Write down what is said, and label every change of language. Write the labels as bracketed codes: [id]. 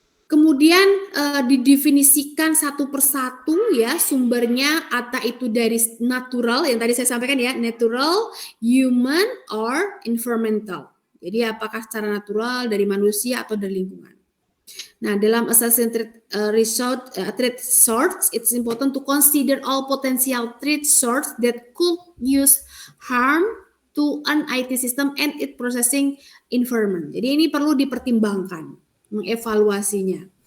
[id] Kemudian didefinisikan satu persatu ya sumbernya, atau itu dari natural yang tadi saya sampaikan ya, [en] natural, human, or environmental. [id] Jadi apakah secara natural, dari manusia, atau dari lingkungan. Nah, dalam [en] assessing threat source, it's important to consider all potential threat source that could use harm to an IT system and its processing environment. [id] Jadi ini perlu dipertimbangkan, mengevaluasinya.